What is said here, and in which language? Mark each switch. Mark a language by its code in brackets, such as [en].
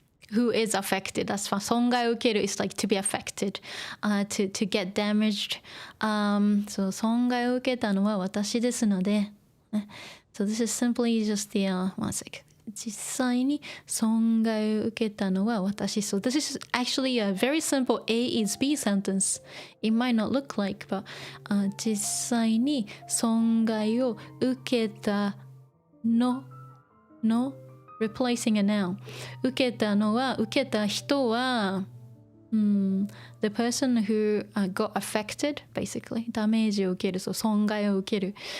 [en] Who is affected? That's fine. [ja] 損害を受ける [en] is like to be affected, to get damaged. So [ja] 損害を受けたのは私ですので。 [en] So this is simply just the one sec. [ja] 実際に損害を受けたのは私。 [en] So this is actually a very simple A is B sentence. It might not look like, but [ja] 実際に損害を受けたの [en] replacing a noun. [ja] 受けたのは、受けた人は、 [en] the person who got affected, basically. [ja] ダメージを受ける、そう損害を受ける。